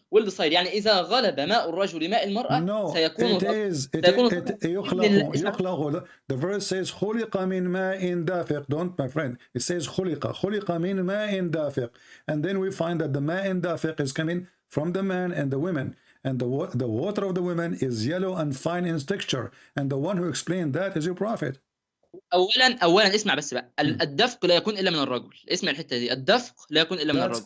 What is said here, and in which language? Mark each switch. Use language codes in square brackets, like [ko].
[en] will decide [ar] يعني إذا غلب ماء الرجل ماء المرأة سيكون يخلق. [en] The verse says [ar] خلق من ماء دافق. [en] Don't, my friend. It says [ar] خلق من ماء دافق. [en] And then we find that the [ar] ماء دافق [en] is coming from the man and the women. And the water of the women is yellow and fine in texture. And the one who explained that is your prophet. [ar] أولا اسمع بس بقى. الدفق لا يكون إلا من الرجل. اسمع الحتة دي. الدفق لا يكون إلا من الرجل.